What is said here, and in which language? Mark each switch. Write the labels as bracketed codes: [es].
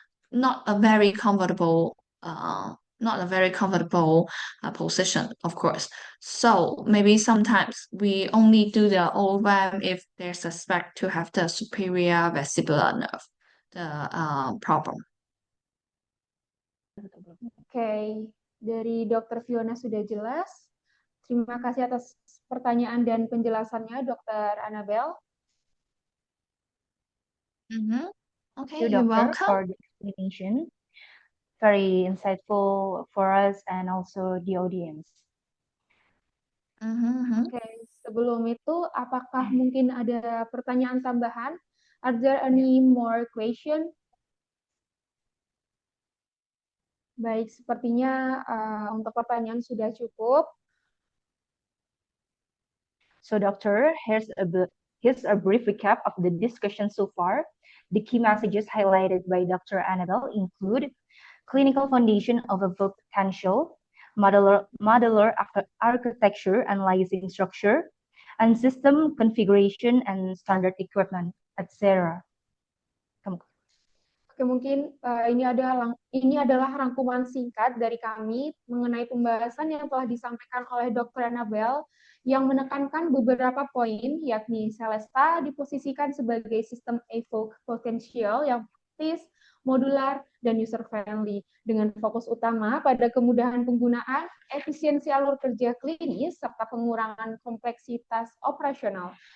[en] Not a very comfortable, not a very comfortable position, of course. So maybe sometimes we only do the OVAM if they suspect to have the superior vestibular nerve, the problem. [id] Oke, dari Dokter Fiona sudah jelas. Terima kasih atas pertanyaan dan penjelasannya, Dokter Annabelle. [en] Okay, you're Doctor, welcome. for the explanation. Very insightful for us and also the audience. [id] Oke, sebelum itu, apakah mungkin ada pertanyaan tambahan? [en] Are there any more question? [id] Baik, sepertinya untuk pertanyaan sudah cukup. [en] So, Doctor, here's a brief recap of the discussion so far. The key messages highlighted by Dr. Annabelle include clinical foundation of evoked potential, modular architecture, analyzing structure, and system configuration and standard equipment, etc. [id] Oke, mungkin ini adalah rangkuman singkat dari kami mengenai pembahasan yang telah disampaikan oleh Dr. Annabelle yang menekankan beberapa poin, yakni Celesta diposisikan sebagai sistem evoked potential yang praktis, modular, dan user-friendly, dengan fokus utama pada kemudahan penggunaan, efisiensi alur kerja klinis, serta pengurangan kompleksitas operasional.